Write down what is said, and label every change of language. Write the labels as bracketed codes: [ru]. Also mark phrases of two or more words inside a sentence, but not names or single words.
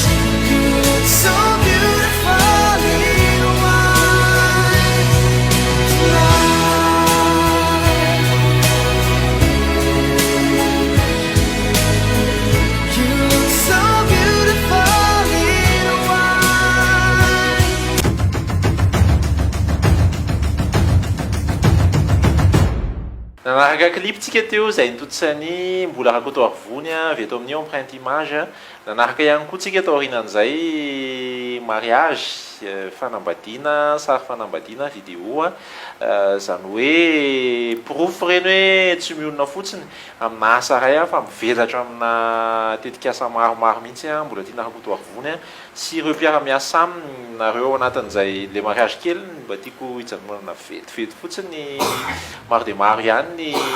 [en] You look so beautifully white tonight. You look so beautifully white. [mg] Nanaraka cliptsika teo izay nitotsany mbola rakoto arivony avy eto amin'ny empreinte image. Nanaraka ihany koa tsika tao aorianan'izay mariage, fanambadiana, sary fanambadiana vidéo, zany hoe proof reny hoe tsy mionona fotsiny amina asa ray fa mivelatra amina tetikasa maromaro mihitsy mbola tiana rakoto arivony sy ireo mpiara-miasa aminy nareo anatin'izay [fr] le mariage [mg] kely mba tiako hijanonana vetivety fotsiny maro dia maro ihany ny